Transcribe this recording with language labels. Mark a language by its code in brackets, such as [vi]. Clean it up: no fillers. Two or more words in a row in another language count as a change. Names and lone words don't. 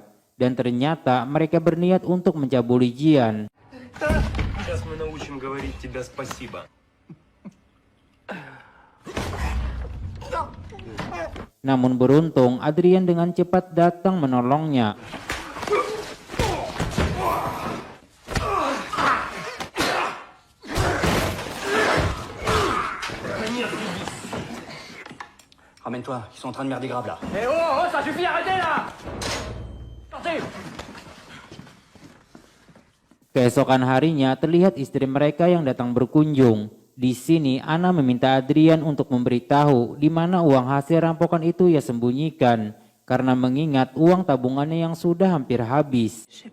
[id] Dan ternyata mereka berniat untuk mencabuli Gian. Namun beruntung, Adrian dengan cepat datang menolongnya. [fr] Ramène-toi, ils sont en train de merder grave là. Eh oh, ça suffit, arrêtez là! Sortez! [id] Keesokan harinya terlihat istri mereka yang datang berkunjung. Di sini Ana meminta Adrian untuk memberitahu di mana uang hasil rampokan itu ia sembunyikan karena mengingat uang tabungannya yang sudah hampir habis.